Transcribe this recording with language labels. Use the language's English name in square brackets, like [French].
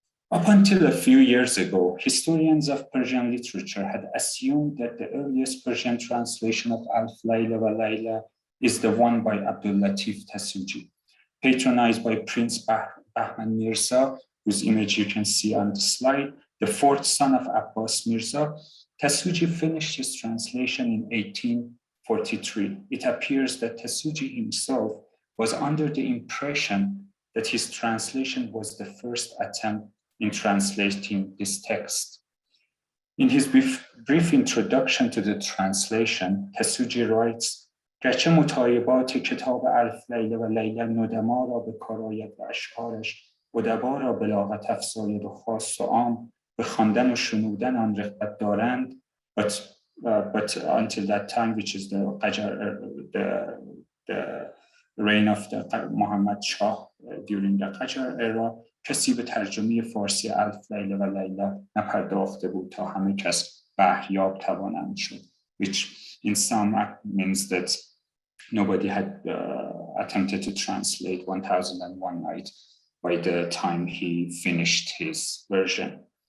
[English] Up until a few years ago, historians of Persian literature had assumed that the earliest Persian translation of Alf Layla Wa-Layla is the one by Abdul Latif Tasuji, patronized by Prince Bahman Mirza, whose image you can see on the slide, the 4th son of Abbas Mirza. Tasuji finished his translation in 1843. It appears that Tasuji himself was under the impression that his translation was the first attempt in translating this text. In his brief introduction to the translation, Tasuji writes, [Persian] "گرچه مطالبات کتاب الف لیله و لیلا ندما را به کار آید و اشعارش ادبا را بلاغت افزاید و خاص و عام به خواندن و شنودن آن رغبت دارند." [English] But until that time, which is the reign of the Muhammad Shah during the Qajar era, [Persian] کسی به ترجمه فارسی الف لیله و لیلا نپرداخته بود تا همه کس بهریاب توانند شد, [English] which in sum means that nobody had attempted to translate 1001 Night by the time he finished his version.